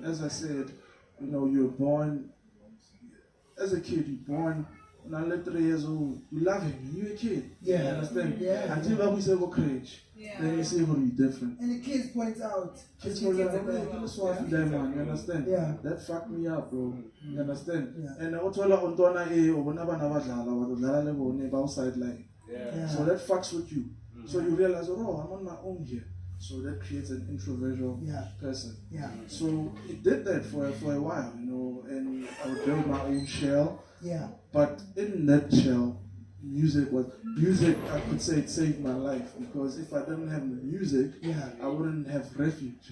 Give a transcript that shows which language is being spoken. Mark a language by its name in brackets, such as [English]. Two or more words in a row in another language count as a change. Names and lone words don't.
[English] As I said, you're born as a kid. You're born now 3 years old. You love him. You're a kid. Yeah. You understand? Yeah. Until we say we're cringe. Yeah. Then you say we're different. And the kids point out. Kids the were kids like, are "Man, this one for them, man." You understand? Yeah. That fucked me up, bro. You understand? Yeah. [Zulu] And uthola untwana ubona abana badlala badlala le bone ba sideline. [English] Yeah. So that fucks with you. So you realize, oh, I'm on my own here. So that creates an introversion person. Yeah. So it did that for a while, and I would build my own shell. Yeah. But in that shell, music, I could say it saved my life, because if I didn't have the music, I wouldn't have refuge.